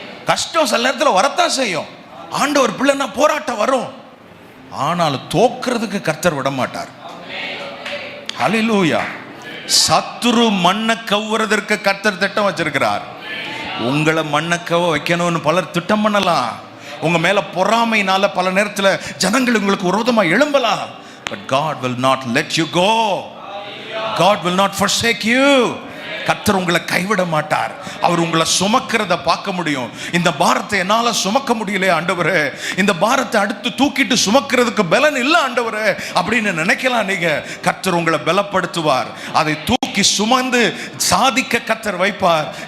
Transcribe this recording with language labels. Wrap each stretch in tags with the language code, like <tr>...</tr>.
<ta>கஷ்டம் சில நேரத்தில் வரத்தான் செய்யும். ஆண்டவர் பிள்ளைன்னா போராட்டம் வரும், ஆனால் தோக்கிறதுக்கு கர்த்தர் விட மாட்டார். ஹல்லேலூயா. சத்துரு மண்ணை கவ்வுறதற்கு கர்த்தர் திட்டம் வச்சிருக்கிறார். உங்களை மண்ணக்கவ வைக்கணும்னு பலர் திட்டம் பண்ணலாம். உங்க மேல பொறாமைனால பல நேரத்தில் ஜனங்கள் உங்களுக்கு விரோதமா எழும்பலாம்.</ta> <en>But God will not let you go. God will not forsake you.</en> <ta>கர்த்தர் உங்களை கைவிட மாட்டார். அவர் உங்களை சுமக்கிறத பார்க்க முடியும். இந்த பாரத்தை என்னால சுமக்க முடியலையே ஆண்டவரே, இந்த பாரத்தை அடுத்து தூக்கிட்டு சுமக்கிறதுக்கு பலன் இல்லை ஆண்டவரே அப்படின்னு நினைக்கலாம் நீங்க. கர்த்தர் உங்களை பலப்படுத்துவார். அதை தூக்கி சுமந்து சாதிக்க கர்த்தர் வைப்பார்.</ta>